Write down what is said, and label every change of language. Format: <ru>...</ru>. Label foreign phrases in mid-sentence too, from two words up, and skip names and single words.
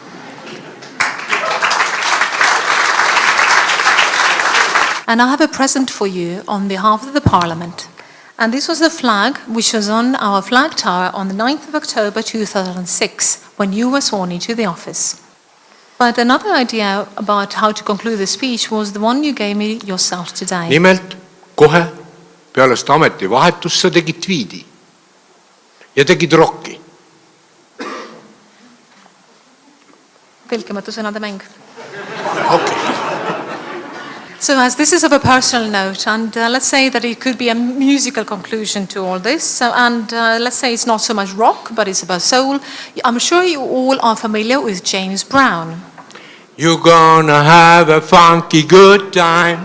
<en>And I have a present for you on behalf of the Parliament. And this was the flag which was on our flag tower on the 9th of October 2006 when you were sworn into the office. But another idea about how to conclude the speech was the one you gave me yourself today.</en> <et>Nimelt, kohe peale seda ametivahetust sa tegid tweedi ja tegid rocki. Tõlkimatu sõnade mäng.</et> <en>Okay. So as this is of a personal note, and let's say that it could be a musical conclusion to all this, let's say it's not so much rock, but it's about soul. I'm sure you all are familiar with James Brown. You're gonna have a funky good time.</en>